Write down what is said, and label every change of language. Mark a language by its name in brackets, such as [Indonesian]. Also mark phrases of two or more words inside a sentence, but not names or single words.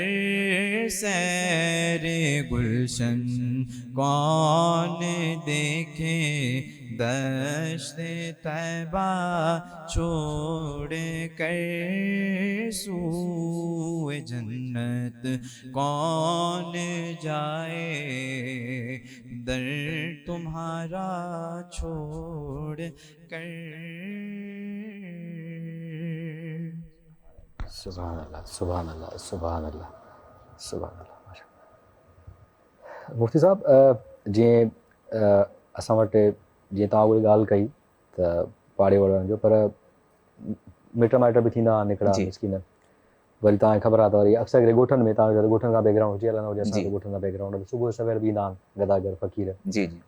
[Urdu] سیر گلشن کون دیکھے، دشت طیبہ چھوڑ کر سوئے جنت کون جائے، در تمہارا چھوڑ کر۔ [Arabic] سبحان اللہ سبحان اللہ سبحان اللہ سبحان اللہ، ماشاء اللہ۔ [Sindhi] مفتی صاحب جی असां वटि जीअं तव्हां उहा ॻाल्हि कई त पाड़े वारनि जो, पर मिट माइट बि थींदा निकिरा मिसकिन, वरी तव्हांखे ख़बर आहे त वरी अक्सर करे ॻोठनि में, तव्हांजो ॻोठनि खां बैकग्राउंड हुजे हलंदो हुजे, असांजो ॻोठनि खां बैकग्राउंड, सुबुह सवेर बि ईंदा आहिनि गदागर फ़क़ीर, जी जी